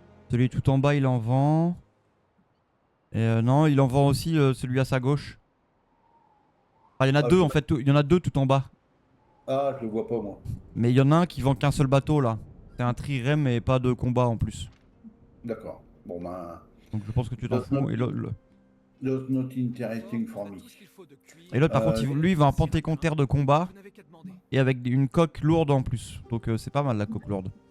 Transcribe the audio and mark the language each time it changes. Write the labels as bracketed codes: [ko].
[fr] Celui tout en bas, il en vend. Et non, il en vend aussi celui à sa gauche. Enfin, il y en a Ah, 2 je- en fait, il y en a 2 tout en bas. Ah, je le vois pas moi. Mais il y en a un qui vend qu'un seul bateau là. C'est un trirème et pas de combat en plus. D'accord. Bon ben, Donc je pense que tu t'en fous. Et [en] that's not interesting for me. [fr] l'autre, par contre, lui, il va un panthécontaire de combat. Vous n'avez qu'à demander. Et avec une coque lourde en plus. Donc c'est pas mal la coque lourde.